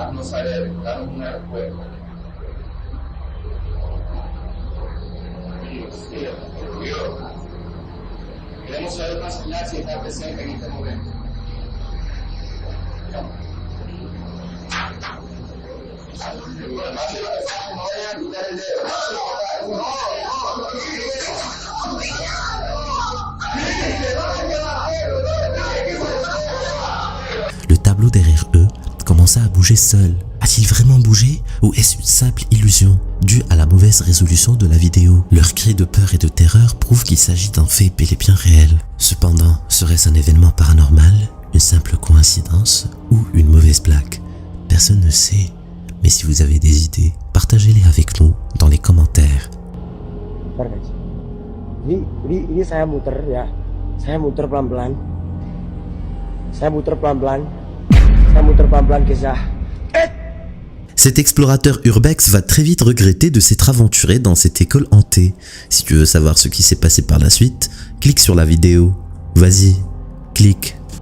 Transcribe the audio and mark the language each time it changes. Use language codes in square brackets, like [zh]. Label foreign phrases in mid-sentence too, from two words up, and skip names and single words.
[es] Haznos saber, danos una respuesta. Dios, queremos saber una señal si está presente en este momento. No vayan a quitar el dedo. No. [fr] Le tableau derrière eux commença à bouger seul. A-t-il vraiment bougé ou est-ce une simple illusion due à la mauvaise résolution de la vidéo? Leurs cris de peur et de terreur prouvent qu'il s'agit d'un fait bel et bien réel. Cependant, serait-ce un événement paranormal, une simple coïncidence ou une mauvaise blague? Personne ne sait. Mais si vous avez des idées, partagez-les avec nous dans les commentaires. [id] Ini saya muter ya. Saya muter pelan-pelan. Saya muter pelan-pelan kisah. [fr] Cet explorateur urbex va très vite regretter de s'être aventuré dans cette école hantée. Si tu veux savoir ce qui s'est passé par la suite, clique sur la vidéo. Vas-y, clique.